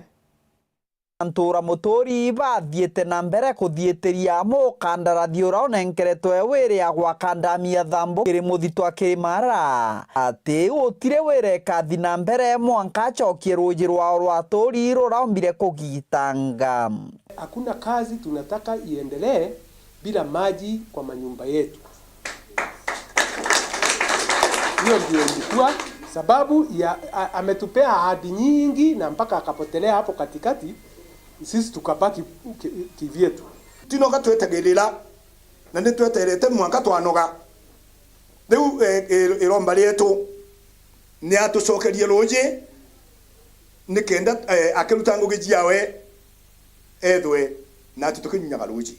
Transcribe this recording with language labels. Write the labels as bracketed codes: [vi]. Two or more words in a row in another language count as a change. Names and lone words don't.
[mer] Antura motori bathiete na mbere kuthieteria mukandarathi uria unenkeretwe wiri ya gwakandamia Nthambu kiri muthito akiri Miraa ati utire wire kathi na mbere mwanka acokie ruji rwao rwa tori ruraombire kugitanga. [sw] Hakuna kazi tunataka iendelee bila maji kwa manyumba yetu. Hiyo ndio ilikuwa sababu ya ametupea ahadi nyingi na mpaka akapotelea hapo katikati, sisi tukabaki kivyetu. [mer] Tinoga twetegerera na nitweterete mwaka twanoga riu iromba rietu ni atucokerie ruji nikenda akiruta ngugi jiawe edwe na tutukinyaga ruji